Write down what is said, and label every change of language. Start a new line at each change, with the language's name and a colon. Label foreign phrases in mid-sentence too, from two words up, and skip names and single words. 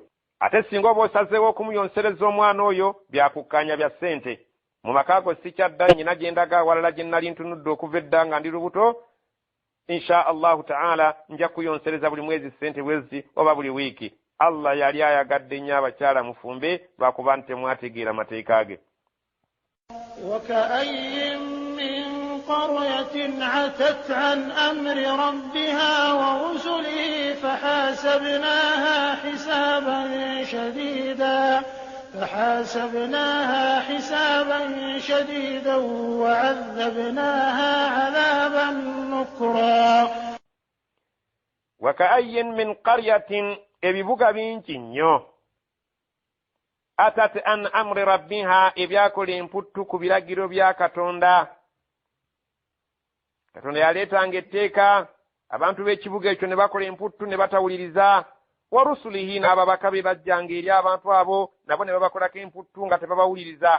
Ganda: Ate singa oba osazeewo okumuyonsereza omwana oyo, byakukkaanya bya ssente. Mu maka go sikyadda, nnyina gye ndaga awalala gye nnali ntunudde okuva edda nga ndi lubuto,
Arabic: إن شاء الله تعالى
Ganda: nja kuyonsereza buli mwezi ssente bwezi oba buli wiiki. Allah yali ayagadde nnyo abakyala mufumbe lwakuba nti temwategeera mateeka ge.
Arabic: وكأين من قرية عتت عن أمر ربها ورسله فحاسبناها حسابا شديدا وعذبناها عذابا نكرا. وكأي من قرية
Ganda: ebibuga bingi nnyo
Arabic: عتت عن أمر ربها,
Ganda: ebyakola emputtu ku biragiro bya Katonda. Katonda yaleetanga etteeka, abantu b'ekibuga ekyo ne bakola emputtu ne batawuliriza.
Arabic: ورسله,
Ganda: n'ababaka be bajjanga eri abantu abo, nabo ne babakolako emputtu nga tebabawuliriza.